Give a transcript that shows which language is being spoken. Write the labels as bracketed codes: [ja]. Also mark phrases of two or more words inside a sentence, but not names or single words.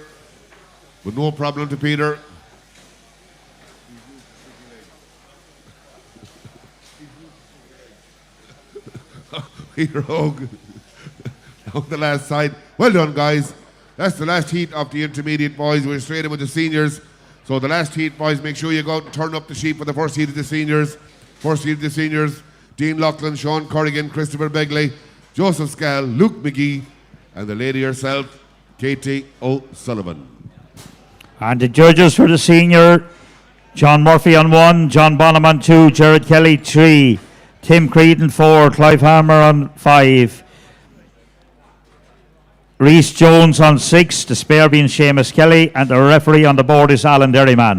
[en] But no problem to Peter. Peter Og. Down the last side. Well done, guys. That's the last heat of the intermediate boys. We're straight in with the seniors. So the last heat, boys, make sure you go out and turn up the sheep for the first heat of the seniors. First heat of the seniors. Dean Loughlin, Sean Corrigan, Christopher Begley, Joseph Scal, Luke McGee, and the lady herself, Katie O'Sullivan. And the judges for the senior, John Murphy on 1, John Bonham on 2, Jared Kelly 3, Tim Creedon 4, Clive Hammer on 5, Reese Jones on 6, the spare being Seamus Kelly, and the referee on the board is Alan Derryman.